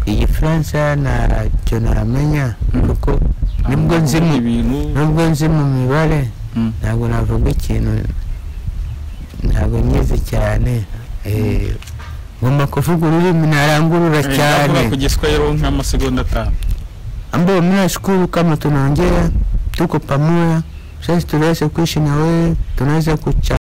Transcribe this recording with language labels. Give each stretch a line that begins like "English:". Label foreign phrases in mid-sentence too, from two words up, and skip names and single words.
Kinyarwanda: Igifaransa ntacyo namenya kuko nibwo nzi mu mibare ntabwo navuga ikintu ntabwo nyizi cyane. Ngomba kuvuga ururimi narangurura cyane. Navuga ku Giswahili nk'amasegonda 5.
Swahili: Ambao mnashukuru kama tunaongea tuko pamoja. Sasa tunaweza kuishi na wewe, tunaweza